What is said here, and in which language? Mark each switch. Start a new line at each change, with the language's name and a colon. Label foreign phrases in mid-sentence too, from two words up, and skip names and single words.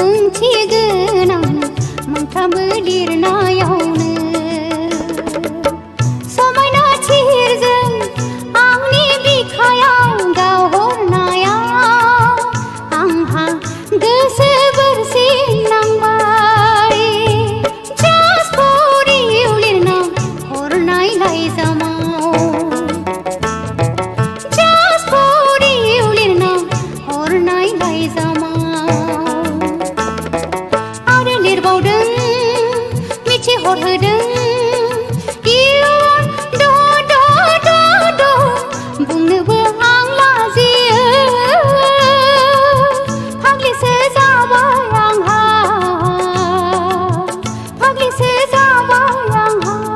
Bodo: ओंथिगोनां मोनफ्रोमबो लिरनायावनो समायना थिरजों आंनि बिखायाव गावहरनायाव आंहा गोसो बोरसिनांबाय
English: Just for you
Bodo: लिरना हरनाय लाइजामाव
English: Just for you
Bodo: लिरना हरनाय लाइजामाव आरो लिरबावदों मिथिहरहोदों इयुन बुंनोबो आं लाजियो फाग्लिसो जाबाय आंहा फाग्लिसो जाबाय आंहा